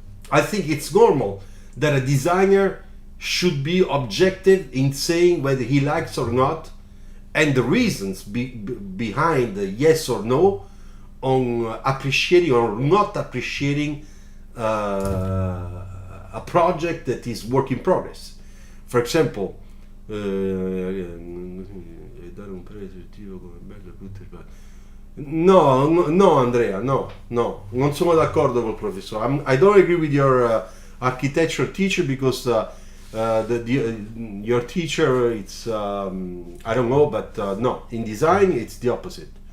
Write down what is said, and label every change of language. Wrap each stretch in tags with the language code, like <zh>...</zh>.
<en>I think it's normal that a designer should be objective in saying whether he likes or not, and the reasons behind the yes or no on appreciating or not appreciating a project that is work in progress. For example,</en> <it>no, Andrea, no, non sono d'accordo col professore.</it> <en>I don't agree with your architecture teacher, because your teacher, it's I don't know, but no, in design it's the opposite.</en>